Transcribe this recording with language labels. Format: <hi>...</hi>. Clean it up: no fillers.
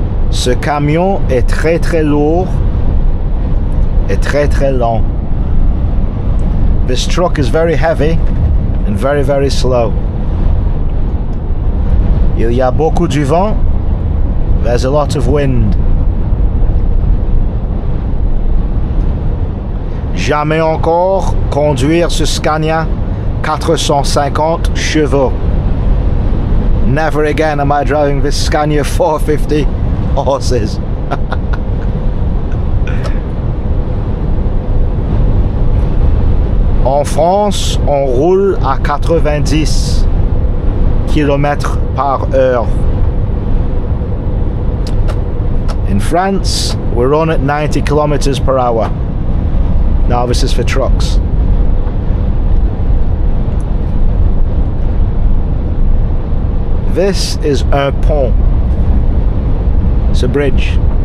<fr>Ce camion est très très lourd et très très lent.</fr> <en>This truck is very heavy and very very slow.</en> <fr>Il y a beaucoup du vent.</fr> <en>There's a lot of wind.</en> <fr>Jamais encore conduire ce Scania 450 chevaux.</fr> <en>Never again am I driving this Scania 450 horses.</en> <fr>En France, on roule à 90 km par heure.</fr> <en>In France, we run at 90 kilometers per hour. Now this is for trucks. This is</en> <fr>un pont.</fr> <en>It's a bridge.</en>